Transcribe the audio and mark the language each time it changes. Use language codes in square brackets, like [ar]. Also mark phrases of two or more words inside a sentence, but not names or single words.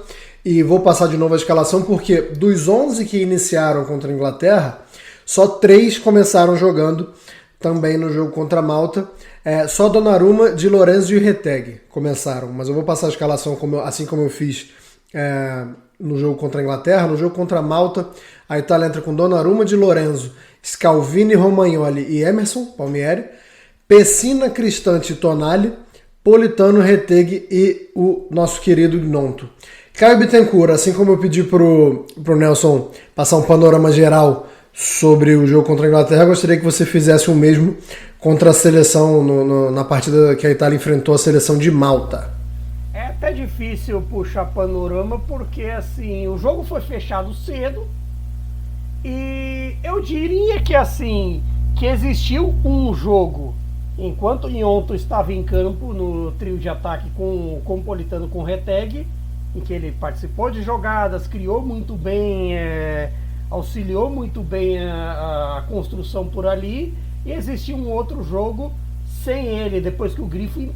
[pt] E vou passar de novo a escalação, porque dos 11 que iniciaram contra a Inglaterra, só 3 começaram jogando também no jogo contra a Malta. Só Donnarumma, Di Lorenzo e Retegui começaram, mas eu vou passar a escalação assim como eu fiz no jogo contra a Inglaterra. No jogo contra a Malta, a Itália entra com Donnarumma, Di Lorenzo, Scalvini, Romagnoli e Emerson Palmieri, Pessina, Cristante e Tonali, Politano, Retegui e o nosso querido Gnonto. Caio Bittencourt, assim como eu pedi pro Nelson passar um panorama geral sobre o jogo contra a Inglaterra, gostaria que você fizesse o mesmo contra a seleção, na partida que a Itália enfrentou a seleção de Malta. É até difícil puxar panorama, porque assim, o jogo foi fechado cedo e eu diria que assim, que existiu um jogo, enquanto o Gnonto estava em campo no trio de ataque com o Politano, com o Retegui, em que ele participou de jogadas, criou muito bem, auxiliou muito bem a construção por ali, e existia um outro jogo sem ele, depois que o Grifo entrou.